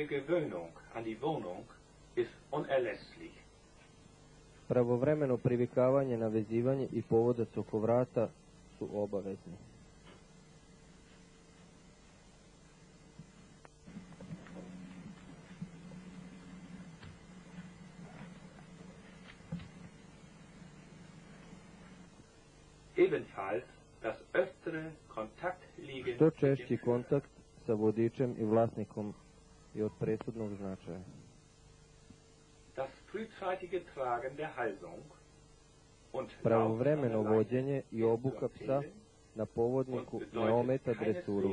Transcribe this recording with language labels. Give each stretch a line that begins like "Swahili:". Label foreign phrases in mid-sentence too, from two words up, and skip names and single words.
German: Gewöhnung an die Wohnung ist unerlässlich.
Serbian: Pravovremeno privikavanje na vezivanje i povodac oko vrata su obavezni.
German: Ebenfalls das öftere Kontaktliegen
Serbian: Što češći kontakt sa vodičem i vlasnikom je od presudnog značaja.
German: Das frühzeitige Tragen der Halsung und
Serbian: Pravovremeno vođenje i obuka psa na povodniku ne ometa dresuru.